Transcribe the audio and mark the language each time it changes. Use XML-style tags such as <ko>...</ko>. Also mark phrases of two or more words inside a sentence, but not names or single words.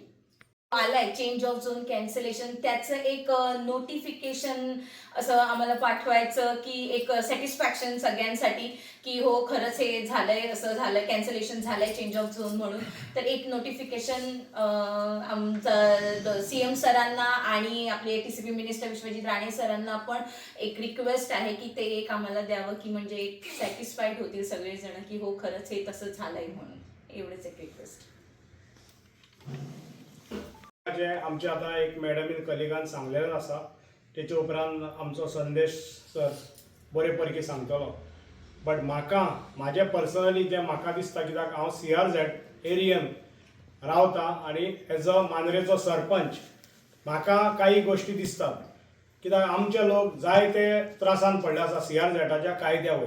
<mr>आलाय</mr> <en>change of zone cancellation</en> <mr>त्याचं एक नोटिफिकेशन असं आम्हाला पाठवायचं की एक सॅटिस्फॅक्शन सगळ्यांसाठी की हो खरंच हे झालंय, असं झालंय, कॅन्सलेशन झालंय</mr> <en>change of zone</en> <mr>म्हणून. तर एक नोटिफिकेशन आमचं CM सरांना आणि आपले TCP मिनिस्टर विश्वजित राणे सरांना पण एक रिक्वेस्ट आहे की ते एक आम्हाला द्यावं की म्हणजे एक सॅटिस्फाईड होतील सगळेजण की हो खरंच हे तसं झालंय म्हणून. एवढंच एक रिक्वेस्ट.</mr> <kok>आमचे आता एक मॅडमीन कलिगान सांगलेलें आसा तेचे उपरांत आमचो संदेश सर बरे पैकी सांगतलो. बट म्हाजे पर्सनली जे म्हाका दिसता कित्याक हांव CRZ एरियन रावता आनी</kok> <en>as a</en> <kok>मांद्रेचो सरपंच म्हाका काही गोश्टी दिसतात कित्याक आमचे लोक जायते त्रासान पडले आसा CRZच्या कायद्या वयर.</kok>